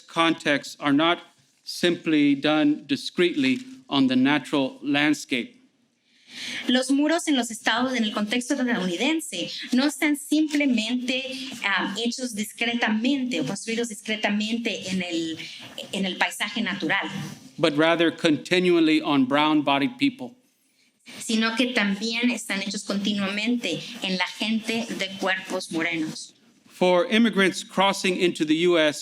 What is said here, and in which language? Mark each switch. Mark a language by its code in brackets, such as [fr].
[en] context are not simply done discreetly on the natural landscape. [es] Los muros en los estados, en el contexto estadounidense, no están simplemente hechos discretamente o construidos discretamente en el paisaje natural, [en] but rather continually on brown-bodied people. [es] sino que también están hechos continuamente en la gente de cuerpos morenos. [en] For immigrants crossing into the U.S.